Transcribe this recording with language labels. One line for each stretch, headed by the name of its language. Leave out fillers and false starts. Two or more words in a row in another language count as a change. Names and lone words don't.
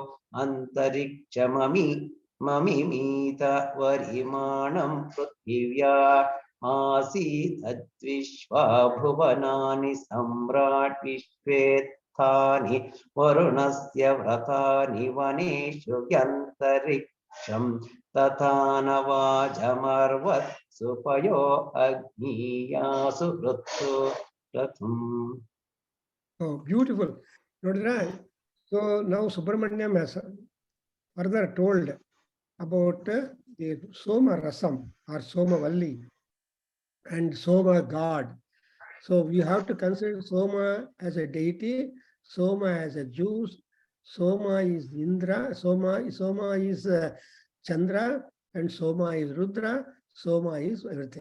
Sanskrit: ಅಂತರಿಕ್ಷಮಮಿಮೀತ ವರಿಮಾಣಂ ಪೃಥಿವ್ಯಾ ಆಸೀದದ್ವಿಶ್ವಾ ಭುವನಾನಿ ಸಮ್ರಾಟ್ ವಿಶ್ವೇತ್ಥಾನಿ ವರುಣಸ್ಯ ವ್ರತಾನಿ ವನೇಷು ವ್ಯಂತರಿಕ್ಷಂ ತಥಾ ನ ವಾಜಮರ್ವತ್ಸು ಪಯೋ ಅಗ್ನೀಯಾಸು ಹೃತ್ಸು ಕ್ರತುಂ.
English: Oh, beautiful. Nodira? So now Subramanyam has further told about the Soma Rasam or Soma Valli and Soma God. So we have to consider Soma as a deity, Soma as a juice, Soma is Indra, Soma is Chandra, and Soma is Rudra, Soma is everything.